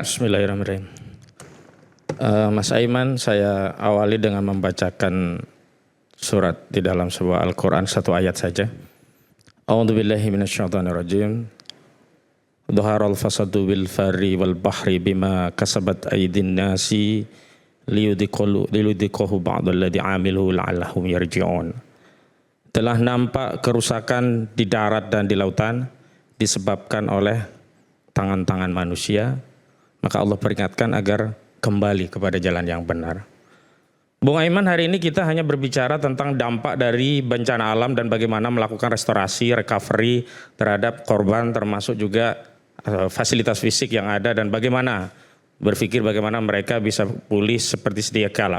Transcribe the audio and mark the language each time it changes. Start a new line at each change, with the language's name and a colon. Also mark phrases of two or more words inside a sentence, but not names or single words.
Indonesian: Bismillahirrahmanirrahim. Mas Aiman, saya awali dengan membacakan surat di dalam sebuah Al-Quran, satu ayat saja.
Arabic: أعوذ بالله من الشيطان الرجيم. ظهر الفساد في البر والبحر بما كسبت أيدي الناس ليذيقهم بعض الذي عملوا لعلهم يرجعون.
Indonesian: Telah nampak kerusakan di darat dan di lautan disebabkan oleh tangan-tangan manusia, maka Allah peringatkan agar kembali kepada jalan yang benar. Bung Aiman, hari ini kita hanya berbicara tentang dampak dari bencana alam dan bagaimana melakukan restorasi, recovery terhadap korban, termasuk juga fasilitas fisik yang ada dan bagaimana berpikir bagaimana mereka bisa pulih seperti sedia kala.